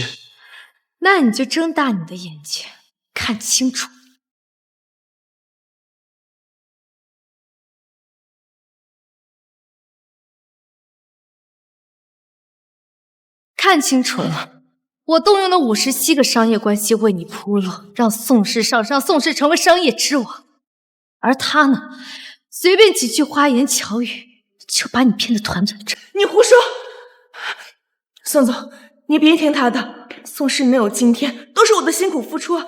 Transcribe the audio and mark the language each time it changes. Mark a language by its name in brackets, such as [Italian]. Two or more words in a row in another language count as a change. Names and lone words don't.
[Chinese] 那你就睜大你的眼睛，看清楚。看清楚了，我動用了57 個商業關係為你鋪路，讓宋氏上市，讓宋氏成為商業之王。而他呢，隨便幾句花言巧語，就把你騙得團團轉。你胡說！宋總，你別聽他的，宋氏能有今天，都是我的辛苦付出啊！